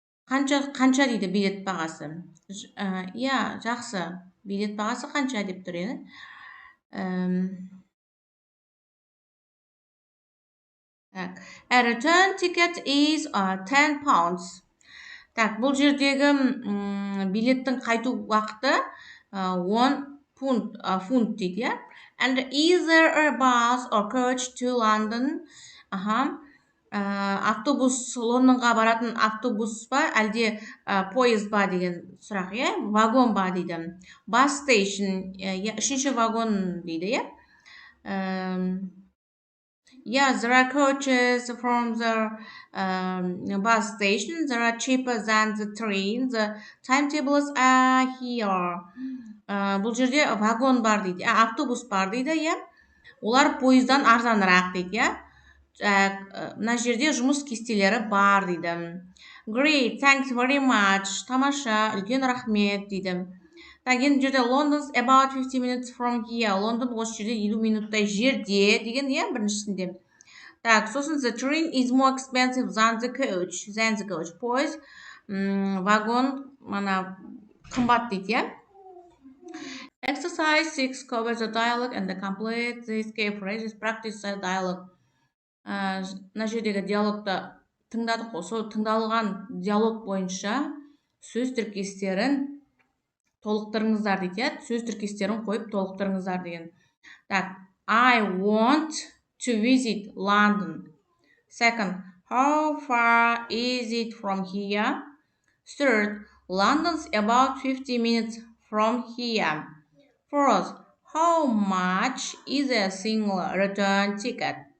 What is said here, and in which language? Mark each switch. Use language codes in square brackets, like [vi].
[kk] Қанша дейді билет бағасы? Жақсы. Билет бағасы қанша деп тұр, [en] A return ticket is 10 pounds. [kk] Так, бұл жердегі билеттің қайту уақыты 10 фунт дейді, [en] And is there a bus or coach to London? [kk] Автобус, Лондонға баратын автобус ба, әлде поезд ба деген сұрақ, Вагон ба дейді. [en] Bus station, [kk] үшінші вагон дейді, [en] There are coaches from the bus station. They are cheaper than the train. The timetables are here. [kk] Бұл жерде вагон бар дейді, автобус бар дейді, Олар поездан арзанырақ дейді, Мына жерде жұмыс кестелері бар дейді. [en] Great, thanks very much. [kk] Тамаша, үлкен рахмет дейді. Так, енді жерде [en] London's about 50 minutes from here. [kk] Лондон осы жерде 50 минуттай жерде деген, біріншісінде. Так, сосын [en] the train is more expensive than the coach. [kk] Поезд, вагон, қымбат дейді, [en] Exercise 6, cover the dialogue and complete the escape phrases. Practice the dialogue. [kk] Мына жердегі диалогты тыңдадық, сол тыңдалған диалог бойынша сөз тіркестерін толықтырыңыздар дейді, Сөз тіркестерін қойып толықтырыңыздар деген. [en] Так, I want to visit London. Second, how far is it from here? Third, London's about 50 minutes from here. Fourth, how much is a single return ticket?